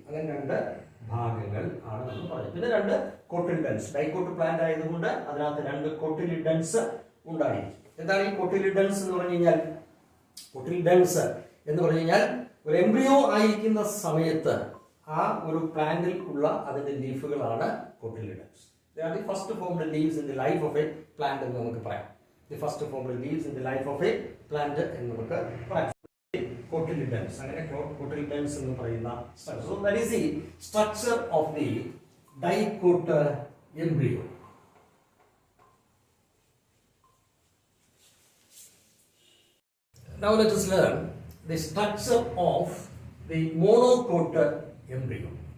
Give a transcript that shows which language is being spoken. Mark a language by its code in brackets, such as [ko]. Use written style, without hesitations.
[ml] അങ്ങനെ രണ്ട് ഭാഗങ്ങൾ ആണ് നമ്മൾ പറയുന്നത്. പിന്നെ രണ്ട് കോട്ടിലിഡൻസ്, ഡൈക്കോട്ട് പ്ലാന്റ് ആയതുകൊണ്ട് അതിനകത്ത് രണ്ട് കോട്ടിലിഡൻസ് ഉണ്ടായിരിക്കും. എന്താണ് ഈ കോട്ടിലിഡൻസ് എന്ന് പറഞ്ഞു കഴിഞ്ഞാൽ? കോട്ടിലിഡൻസ് എന്ന് പറഞ്ഞു കഴിഞ്ഞാൽ ഒരു എംബ്രിയോ ആയിരിക്കുന്ന സമയത്ത് ആ ഒരു പ്ലാന്റിൽ ഉള്ള അതിന്റെ ലീഫുകളാണ് cotyledons. [en] They are the first formed leaves in the life of a plant [ml] എന്ന് നമുക്ക് പറയാം. [en] The first formed leaves in the life of a plant [ml] എന്ന് നമുക്ക് പറയാം. Cotyledons, അങ്ങനെ cotyledons എന്ന് പറയുന്ന structure. [en] So that is the structure of the dicot embryo. Now let us learn the structure of the monocot embryo.